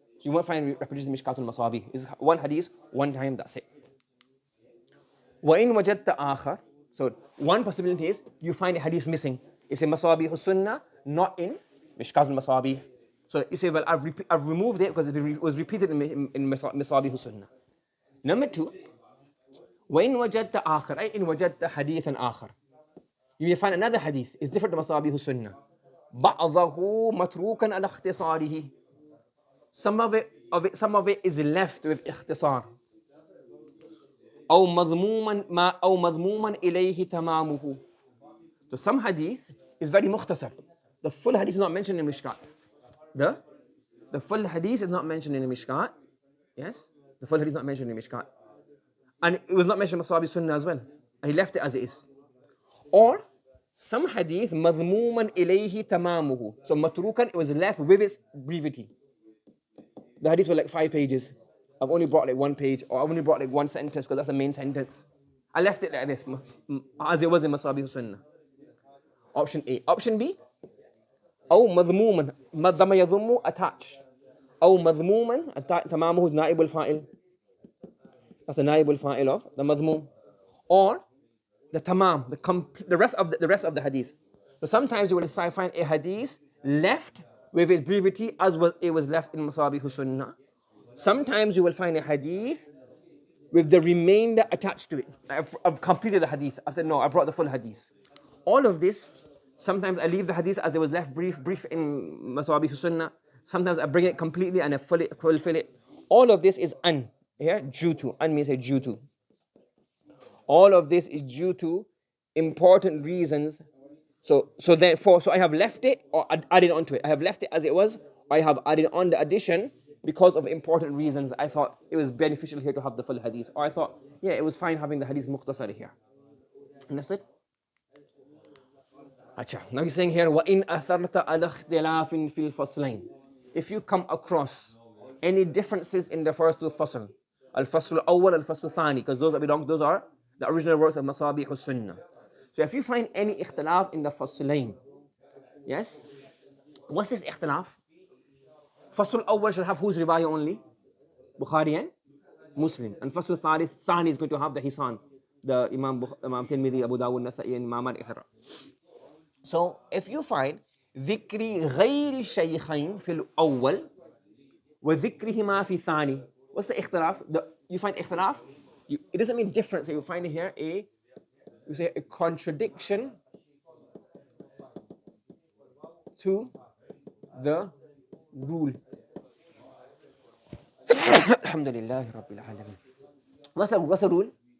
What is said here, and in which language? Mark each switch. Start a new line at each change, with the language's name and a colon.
English: So you won't find repetitions in Mishkaat al-Masabih. It's one hadith, one time, that's it.
Arabic: وَإِن وَجَدْتَ آخَرَ.
English: So one possibility is you find a hadith missing. It's in Masabih al-Sunnah, not in Mishkaat al-Masabih. So you say, well, I've removed it because it was repeated in Masabih al-Sunnah. Number two,
Arabic: وَإِن وَجَدْتَ آخَرَ, أي إن وجدت حديثا آخر.
English: You may find another hadith. It's different to Masabih al-Sunnah.
Arabic: بَعْضَهُ مَتْرُوكًا عَلَى اخْتِصَارِهِ.
English: Some of it is left with اختصار.
Arabic: أو مضموما إليه تمامه.
English: So some hadith is very mukhtasar. The full hadith is not mentioned in Mishkaat. The full hadith is not mentioned in the Mishkaat. Yes? The full hadith is not mentioned in the Mishkaat. And it was not mentioned in Masabih Sunnah as well. And he left it as it is. Or some hadith
Arabic: مضموما إليه تمامه.
English: So matrukan, it was left with its brevity. The hadith were like 5 pages. I've only brought like 1 page, or I've only brought like 1 sentence because that's the main sentence. I left it like this, as it was in Masabih Sunnah. Option A. Option B.
Arabic: أو مضموما مضم يضم
English: attach.
Arabic: أو مضموما تمامه نائب الفاعل.
English: That's the نائب الفاعل of the مضموم. Or the tamam, the rest of the hadith. So sometimes you will find a hadith left with its brevity as it was left in Masabih Sunnah. Sometimes you will find a hadith with the remainder attached to it. I've completed the hadith. I said, no, I brought the full hadith. All of this, sometimes I leave the hadith as it was left brief in Masabih Sunnah. Sometimes I bring it completely and I fulfill it. All of this is here, due to. Means due to. All of this is due to important reasons. So I have left it or added onto it. I have left it as it was, or I have added on the addition because of important reasons. I thought it was beneficial here to have the full hadith. Or I thought, yeah, it was fine having the hadith mukhtasar here. Understood? Now he's saying here,
Arabic: وَإِنْ أَثَرْتَ عَلَى اخْتِلَافٍ فِي الْفَصْلَيْنِ.
English: If you come across any differences in the first two fasl, al-fasl al-awwal, al-fasl al-thani, because those are the original works of Masabih al-Sunnah. So if you find any ikhtilaf in the faslayn, yes? What's this ikhtilaf? Fasl al-awwal should have whose riwayah only? Bukhari and Muslim. And fasl al-thani is going to have the Hisan, the Imam Tirmidhi, Abu Dawud, Nasa'i, and Imam etc. So if you find
Arabic: ذكر غير الشيخين في الأول وذكرهما في الثاني, what's the ikhtilaf?
English: You find ikhtilaf? It doesn't mean difference. So you find here a contradiction to the rule. Alhamdulillah Rabbil Alameen. What's the rule?